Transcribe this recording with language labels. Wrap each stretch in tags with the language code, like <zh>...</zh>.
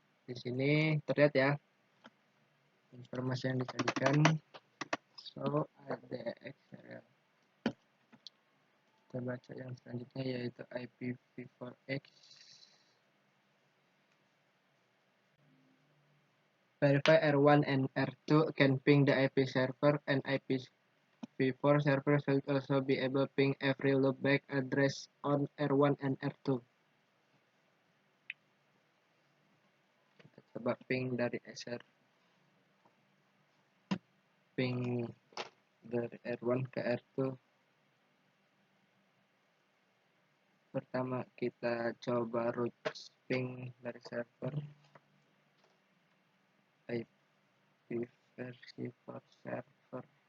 <id>Di sini terlihat ya informasi yang disajikan.</id> <en>So ADX serial.</en> <id>Kita baca yang selanjutnya yaitu IPv4X.</id> <en>Verify R1 and R2 can ping the IP server, and IPv4 server should also be able to ping every loopback address on R1 and R2.</en> <id>Kita coba ping dari ping dari R1 ke R2. Pertama kita coba root ping dari server IPv4 server.</id>